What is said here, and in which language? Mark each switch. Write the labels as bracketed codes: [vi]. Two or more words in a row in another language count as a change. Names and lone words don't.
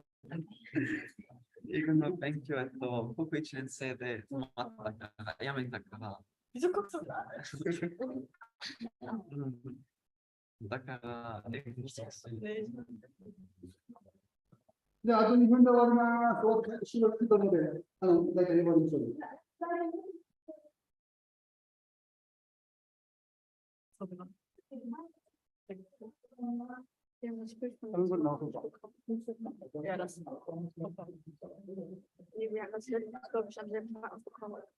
[ja] 僕1年生で止まったから、やめたから。だから、英語しかしない。じゃあ、あと2分で終わります。終わって収録するので、大体英語にしよう。 [de] Ja, das ist nee, wir haben das jetzt, glaube ich, an dem Tag bekommen.